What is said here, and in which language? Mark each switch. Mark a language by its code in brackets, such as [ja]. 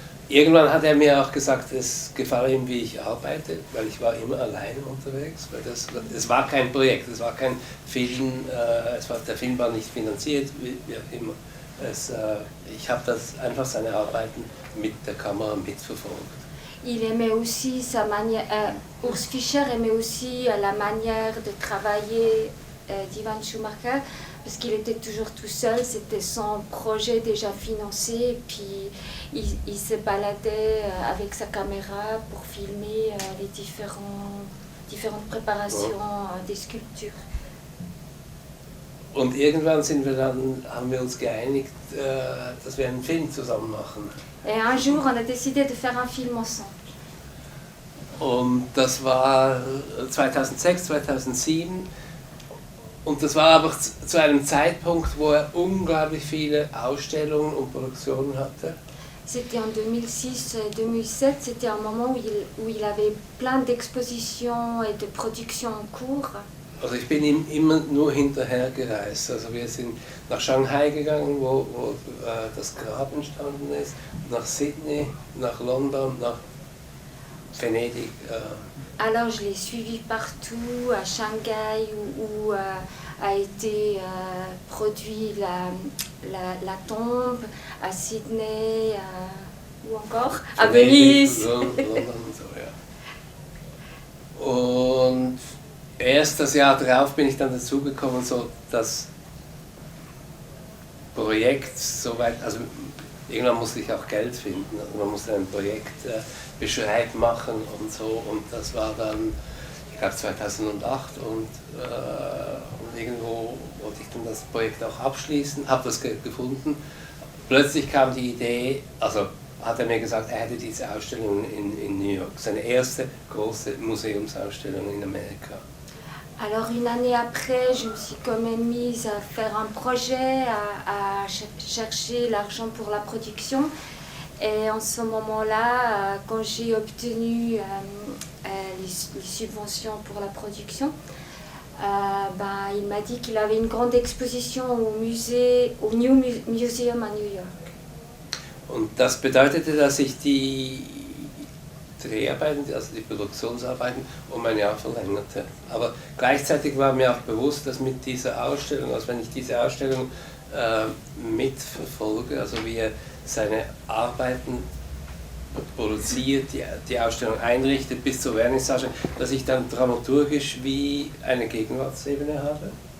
[de] Irgendwann hat er mir auch gesagt, es gefalle ihm, wie ich arbeite, weil ich war immer alleine unterwegs. Weil es war kein Projekt, es war kein Film, der Film war nicht finanziert, wie auch immer. Ich habe einfach seine Arbeiten mit der Kamera mitverfolgt. [fr] Il aimait aussi sa manière, Urs Fischer aimait aussi la manière de travailler d'Ivan Schumacher, parce qu'il était toujours tout seul, c'était son projet déjà financé, et puis il se baladait avec sa caméra pour filmer les différentes préparations des sculptures. [de] Und irgendwann haben wir uns geeinigt, dass wir einen Film zusammen machen. [fr] Et un jour, on a décidé de faire un film ensemble. [de] Und das war 2006, 2007. Und das war aber zu einem Zeitpunkt, wo er unglaublich viele Ausstellungen und Produktionen hatte. [fr] C'était en 2006 et 2007, c'était un moment où il avait plein d'expositions et de productions en cours. [de] Also ich bin ihm immer nur hinterhergereist. Also wir sind nach Shanghai gegangen, wo das Grab entstanden ist, nach Sydney, nach London, nach Venedig. [fr] Alors je l'ai suivi partout, à Shanghai ou a été produit la Tombe à Sydney, où encore? À Venise. [de] London und so, ja. Und erst das Jahr darauf bin ich dann dazugekommen, so das Projekt soweit, also irgendwann musste ich auch Geld finden, also man musste ein Projektbeschreib machen und so, und das war dann, ich glaube 2008, und irgendwo wollte ich dann das Projekt auch abschließen, habe das gefunden. Plötzlich kam die Idee, also hat er mir gesagt, er hätte diese Ausstellung in New York, seine erste große Museumsausstellung in Amerika. [fr] Alors une année après, je me suis quand même mise à faire un projet, à chercher l'argent pour la production. Et en ce moment-là, quand j'ai obtenu les subventions pour la production, il m'a dit qu'il avait une grande exposition au New Museum à New York. [de] Und das bedeutete, dass ich die Dreharbeiten, also die Produktionsarbeiten, um ein Jahr verlängerte. Aber gleichzeitig war mir auch bewusst, dass mit dieser Ausstellung, also wenn ich diese Ausstellung mitverfolge, also wie er seine Arbeiten produziert, die Ausstellung einrichtet bis zur Vernissage, dass ich dann dramaturgisch wie eine Gegenwartsebene habe.